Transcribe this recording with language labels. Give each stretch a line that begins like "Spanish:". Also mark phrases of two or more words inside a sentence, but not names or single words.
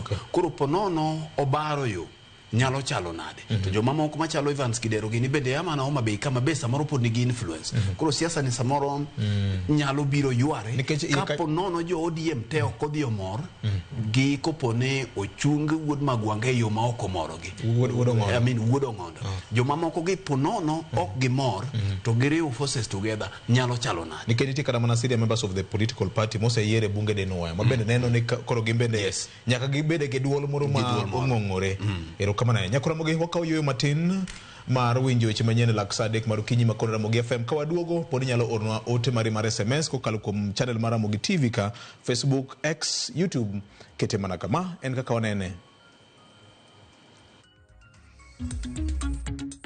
Luo (Kenya and Tanzania): koro ponono obaro yo nyalo chalo nade to joma moko machalo Evans Kidero gini bende amana Homa Bay kama be samoro pod nigi influence koro siasa ni samoro nyalo biro yware kapo nono jo ODM te ok odhi omor gi kopone ochung wuod Magwanga e yo ma ok omorogi
English: I mean
Luo (Kenya and Tanzania): wuod Ong'ondo joma moko gi ponono ok gimor to giriwo
English: forces together
Luo (Kenya and Tanzania): nyalo chalo nade nikech nitie kata mana
English: senior members of the political party
Luo (Kenya and Tanzania): moseyiere bunge de Nuoya ma bende neno ni koro gimbende nyaka gibede gi duol moro ma ong'ong'ore kamana nyakora mogi wakaw yoyo matin mar winjo weche manyien lak saa adek mar okinyi makon Ramogi FM ka waduogo pod nyalo ornwa ote mari mar SMS kokalo kuom channel mar Ramogi TV ka Facebook, X, YouTube kete mana kama en kaka wanene